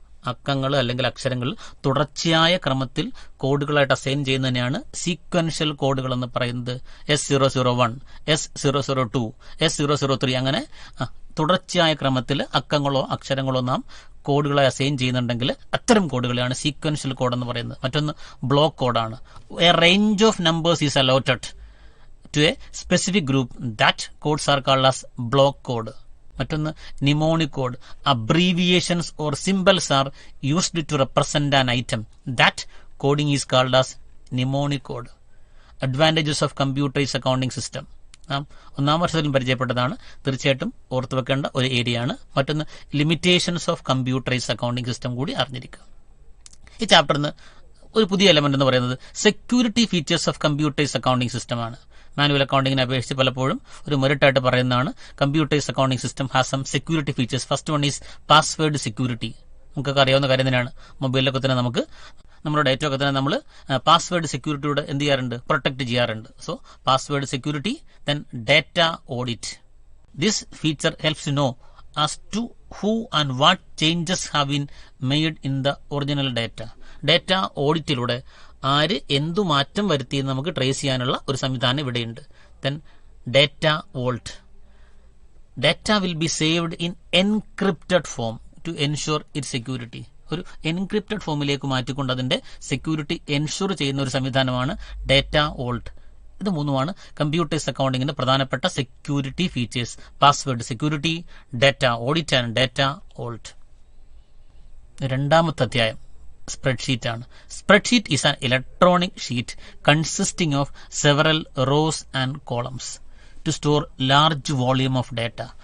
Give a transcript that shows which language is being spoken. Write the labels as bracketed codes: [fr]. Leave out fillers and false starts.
[ml] അക്കങ്ങൾ അല്ലെങ്കിൽ അക്ഷരങ്ങൾ തുടർച്ചയായ ക്രമത്തിൽ കോഡുകളായിട്ട് അസൈൻ ചെയ്യുന്നതിനെയാണ് സീക്വൻഷ്യൽ കോഡുകൾ എന്ന് പറയുന്നത്. S001, S002, S003 അങ്ങനെ തുടർച്ചയായ ക്രമത്തിൽ അക്കങ്ങളോ അക്ഷരങ്ങളോ നാം കോഡുകളായി അസൈൻ ചെയ്യുന്നുണ്ടെങ്കിൽ അത്തരം കോഡുകളെയാണ് സീക്വൻഷ്യൽ കോഡ് എന്ന് പറയുന്നത്. മറ്റൊന്ന് ബ്ലോക്ക് കോഡാണ്. [en] A range of numbers is allotted to a specific group, that codes are called as block code. മറ്റൊന്ന് mnemonic code. Abbreviations or symbols are used to represent an item. That coding is called as mnemonic code. [ml] Advantages of computerised accounting system നാം 1ാം വർഷത്തിലും പരിചയപ്പെട്ടതാണ്. തീർച്ചയായിട്ടും ഓർത്തു വെക്കേണ്ട ഒരു ഏരിയയാണ്. മറ്റൊന്ന് limitations of computerised accounting system കൂടി അറിഞ്ഞിരിക്കുക. ഈ ചാപ്റ്ററിന് ഒരു പുതിയ എലമെന്റ് എന്ന് പറയുന്നത് security features of computerised accounting സിസ്റ്റമാണ്. മാനുവൽ അക്കൗണ്ടിങ്ങിനെ അപേക്ഷിച്ച് പലപ്പോഴും ഒരു മെറിറ്റായിട്ട് പറയുന്നതാണ് [en] Computerised accounting system has some security features. First one is password security. [ml] നമുക്കൊക്കെ അറിയാവുന്ന കാര്യം തന്നെയാണ്. മൊബൈലിലൊക്കെ തന്നെ നമുക്ക് നമ്മുടെ ഡേറ്റ ഒക്കെ തന്നെ നമ്മൾ പാസ്വേഡ് സെക്യൂരിറ്റിയോട് എന്ത് ചെയ്യാറുണ്ട്, പ്രൊട്ടക്ട് ചെയ്യാറുണ്ട്. [en] So password security. Then data audit. This feature helps know as to who and what changes have been made in the original data. [ml] Data ഓഡിറ്റിലൂടെ ആര് എന്തു മാറ്റം വരുത്തിയെന്ന് നമുക്ക് ട്രേസ് ചെയ്യാനുള്ള ഒരു സംവിധാനം ഇവിടെയുണ്ട്. Then [en] data vault. Data will be saved in encrypted form to ensure its security. [ml] ഒരു encrypted ഫോമിലേക്ക് മാറ്റിക്കൊണ്ട് അതിന്റെ സെക്യൂരിറ്റി എൻഷുർ ചെയ്യുന്ന ഒരു സംവിധാനമാണ് ഡേറ്റ വോൾട്ട്. ഇത് മൂന്നുമാണ് കമ്പ്യൂട്ടേഴ്സ് അക്കൗണ്ടിങ്ങിന്റെ പ്രധാനപ്പെട്ട security features. [en] Password security, data audit and data vault. [ml] രണ്ടാമത്തെ അധ്യായം സ്പ്രെഡ്ഷീറ്റ് ആണ്. [en] Spreadsheet is an electronic sheet consisting of several rows and columns to store large volume of data.